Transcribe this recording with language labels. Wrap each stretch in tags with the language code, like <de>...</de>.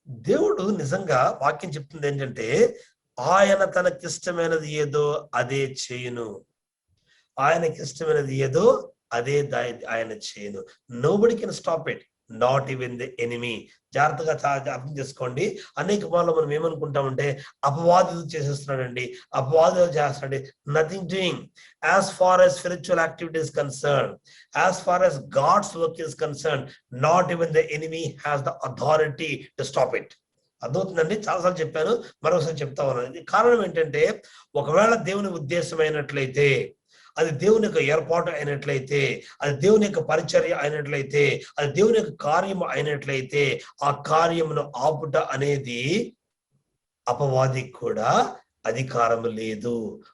<te>దేవుడు నిజంగా వాక్యం చెప్తుంది ఏంటంటే, ఆయన తనకిష్టమైనది ఏదో అదే చేయును. ఆయనకి ఇష్టమైనది ఏదో అదే ఆయన చేయను.</te> <en>Nobody can stop it, not even the enemy.</en> <te>జాగ్రత్తగా అర్థం చేసుకోండి. అనేక మార్లు మనం ఏమనుకుంటామంటే, అపవాదులు చేసేస్తున్నాడండి, అపవాదులు చేస్తున్నాడు.</te> <en>Nothing doing. As far as spiritual activity is concerned, as far as God's work is concerned, not even the enemy has the authority to stop it.</en> <te>అర్థమవుతుందండి. చాలాసార్లు చెప్పాను, మరొకసారి చెప్తా ఉన్నాను. కారణం ఏంటంటే, ఒకవేళ దేవుని ఉద్దేశం అయినట్లయితే, అది దేవుని యొక్క ఏర్పాటు అయినట్లయితే, అది దేవుని యొక్క పరిచర్య అయినట్లయితే, అది దేవుని యొక్క కార్యం అయినట్లయితే, ఆ కార్యమును ఆపుట అనేది అపవాదికి కూడా అధికారం లేదు.</te>